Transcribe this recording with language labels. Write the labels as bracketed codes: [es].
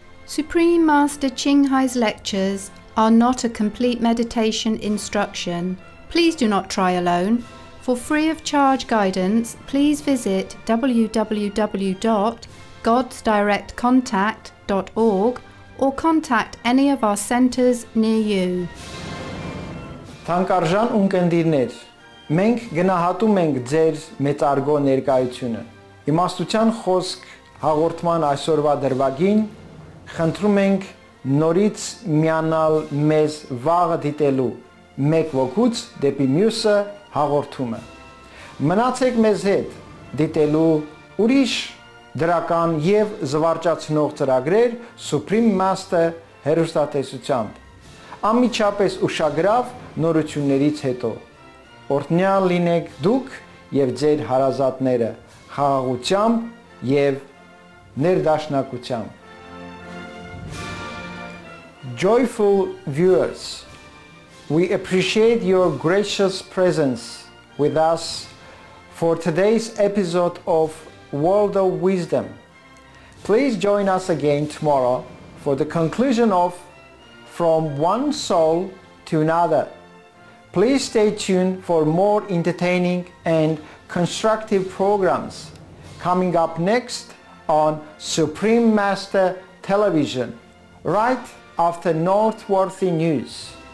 [en] Supreme Master Ching Hai's lectures are not a complete meditation instruction. Please do not try alone. For free of charge guidance, please visit www.godsdirectcontact.org or contact any of our centers near you. [hy] Թանկարժան ունկնդիրներ, մենք գնահատում ենք ձեր մեծարգո ներկայությունը։ Իմաստության խոսք հաղորդման այսօրվա դրվագին խնդրում ենք նորից միանալ մեզ վաղը դիտելու մեկ ոգուց դեպի մյուսը հաղորդումը։ Մնացեք մեզ հետ դիտելու ուրիշ դրական եւ զվարճացնող ծրագրեր Supreme Master հեռուստատեսությամբ։ Անմիջապես ուշագրավ նորություններից հետո։ Օրհնյալ լինեք դուք եւ ձեր հարազատները խաղաղությամբ եւ ներդաշնակությամբ։ [en] Joyful viewers, we appreciate your gracious presence with us for today's episode of World of Wisdom. Please join us again tomorrow for the conclusion of From One Soul to Another. Please stay tuned for more entertaining and constructive programs coming up next on Supreme Master Television, right after noteworthy news.